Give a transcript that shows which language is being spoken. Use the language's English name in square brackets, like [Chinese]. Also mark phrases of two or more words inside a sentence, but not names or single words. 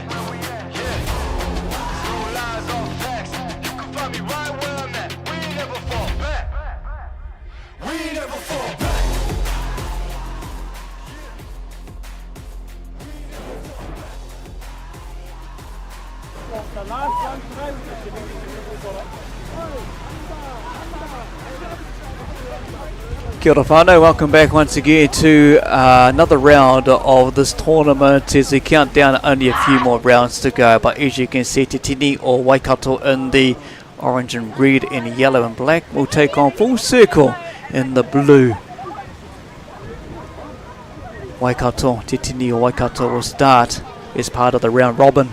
[English] Yeah. No lies or facts. You can find me right where I'm at. We ain't never fall back. We ain't never fall back. The last one today was just giving me [Māori] Kia ora whānau, [English] welcome back once again to another round of this tournament as we count down only a few more rounds to go. But as you can see, Te Tini or Waikato in the orange and red and yellow and black will take on Full Circle in the blue. Waikato, Te Tini or Waikato will start as part of the round robin.